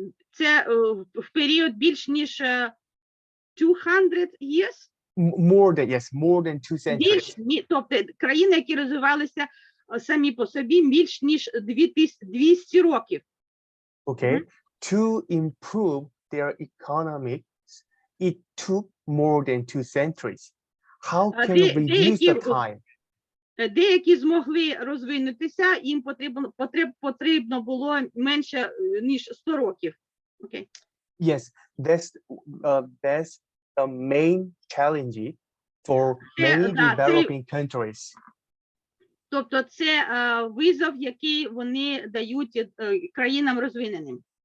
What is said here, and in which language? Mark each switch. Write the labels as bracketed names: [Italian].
[Ukrainian] Це в період більш ніж 200 years? [English] More than 2 centuries. [Ukrainian] Тобто країни, які розвивалися самі по собі більш ніж 200 років. [English] Okay. To improve their economics, it took more than 2 centuries. How can we use the time? [Ukrainian] Деякі змогли розвинутися, їм потрібно було менше, ніж 100 років. [English] Okay. Yes, that's the main challenge for many developing countries. [Ukrainian] Тобто це визов, який вони дають країнам розвиненим.